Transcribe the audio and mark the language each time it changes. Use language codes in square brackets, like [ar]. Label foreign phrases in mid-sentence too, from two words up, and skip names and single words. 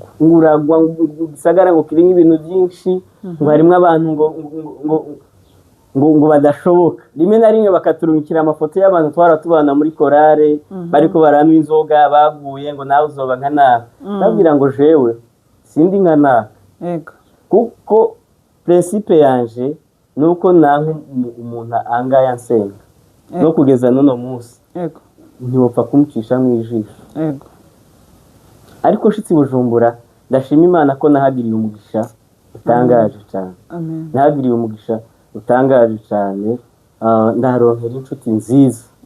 [rn] uragwa, mu gisagara ngo kirimo ibintu byinshi, ngo harimo abantu ngo badashoboka. Rimwe na rimwe bakaturumikira amafoto y'abantu twaratubana muri korale, bariko baranywa inzoga baguye ngo nawe uzoba nka naka. Ndabwira ngo jewe sindi nka naka. Yego. Kuko principe yanje nuko nanka umuntu angaya nsenga, no kugeza n'uno munsi. Yego. Ntiwopfa kumucisha mu ijisho. Yego. Ariko shitsi Bujumbura, ndashima Imana ko nahagiriye umugisha utangaje cyane. Amen. Nahagiriye umugisha utangaje cyane, ndaharonkera inshuti nziza.